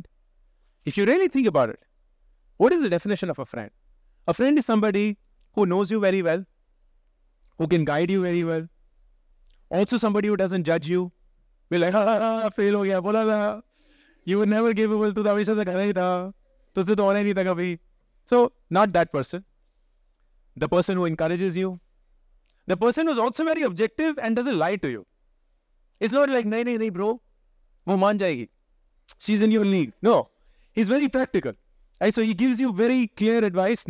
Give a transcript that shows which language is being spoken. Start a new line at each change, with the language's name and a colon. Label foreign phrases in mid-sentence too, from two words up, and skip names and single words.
English: If you really think about it, what is the definition of a friend? A friend is somebody who knows you very well, who can guide you very well. Also somebody who doesn't judge you. Be like, fail
Hindi: ho gaya, bola tha.
English: You were never capable,
Hindi: tu hamisha se kara hi tha. Tujse to hona hi nahi tha kabhi.
English: So, not that person. The person who encourages you. The person who's also very objective and doesn't lie to you. It's not like, nahi, bro.
Hindi: Wo maan jayegi.
English: She's in your league. No. He's very practical. Right? So he gives you very clear advice.